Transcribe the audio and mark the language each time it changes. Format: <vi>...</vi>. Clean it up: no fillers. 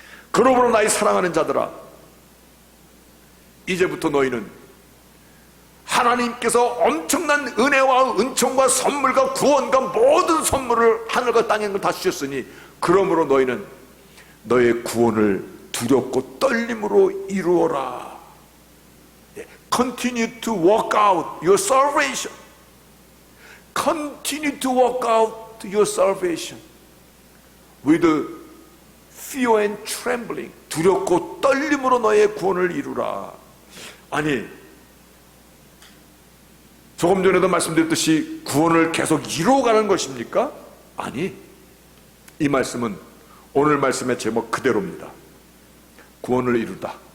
<ko>그러므로 나의 사랑하는 자들아, 이제부터 너희는 하나님께서 엄청난 은혜와 은총과 선물과 구원과 모든 선물을 하늘과 땅에 다 주셨으니 그러므로 너희는 너의 구원을 두렵고 떨림으로 이루어라.</ko> <en>Continue to walk out your salvation. Continue to walk out your salvation with fear and trembling.</en> <ko>두렵고 떨림으로 너의 구원을 이루라. 아니, 조금 전에도 말씀드렸듯이 구원을 계속 이루어가는 것입니까? 아니, 이 말씀은 오늘 말씀의 제목 그대로입니다. 구원을 이루다.</ko>